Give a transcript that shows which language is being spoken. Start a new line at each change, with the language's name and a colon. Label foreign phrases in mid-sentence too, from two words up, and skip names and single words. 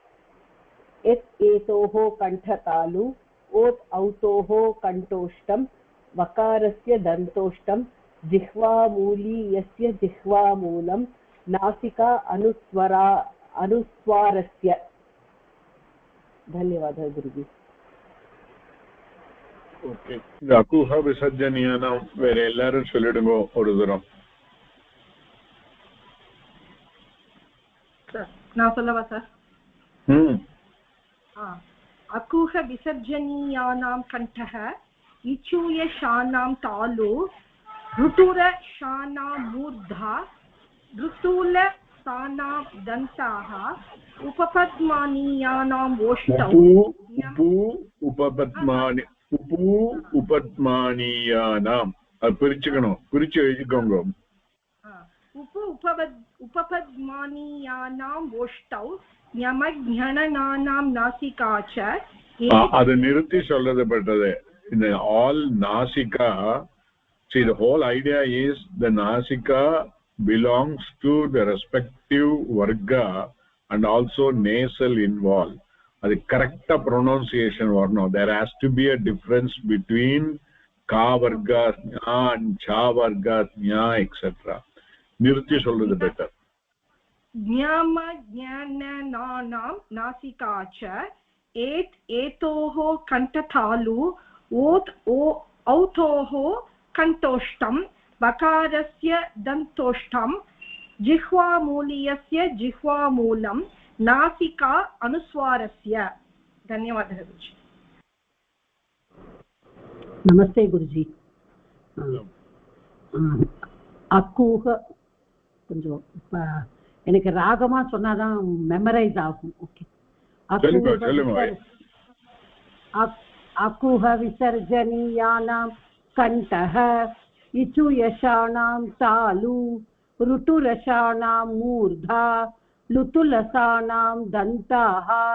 Sanskrit: एतोः कण्ठतालु ओत् औतोः कण्ठोष्ठं वकारस्य दन्तोष्ठं जिह्वामूली यस्य जिह्वामूलं नासिका अनुस्वारस्य धन्यवादः गुरुजी
Tamil: ஓகே இந்த
Sanskrit: अकुह विसर्जनीयानां
Tamil: வேற எல்லாரும் சொல்லிடுங்க ஒரு தரம் நான் சொல்லவா சார்
Sanskrit: अकूह विसर्जनीयानां कण्ठः इचूयशानां तालु ऋटुरशानां मूर्धा ऋतुलसानां दन्ताः उपपद्मानीयानाम् ओष्ठौ
Tamil: उपपद्मानीयानां பிரிச்சுக்கணும் பிரிச்சு எழுதிக்கோங்க
Sanskrit: उपपद्मानीयानाम् ओष्ठौ ञमङणनानां नासिका च
Tamil: அது நிறுத்தி சொல்றது பட்டது இந்த all nasika.
English: See, the whole idea is the nasika belongs to the respective varga and also nasal involved. The correct pronunciation or no, there has to be a difference between ka varga and cha varga nya etc.
Tamil: நிறுத்தி சொல்றது better.
Sanskrit: ञमङणनानां नासिका च एतोः कण्ठतालु ओत् औतोः कण्ठोष्ठं वकारस्य दन्तोष्ठं जिह्वामूलीयस्य जिह्वामूलं नासिका अनुस्वारस्य धन्यवादः गुरुजी नमस्ते गुरुजी अकूह
Tamil: கொஞ்சம் எனக்கு ராகமா சொன்னாதான் மெமரைஸ் ஆகும் ஓகே
Sanskrit: अकूह विसर्जनीयानां कण्ठः इचुयशानां तालु ऋटुरशानां मूर्धा लुतुलसानां दन्ताः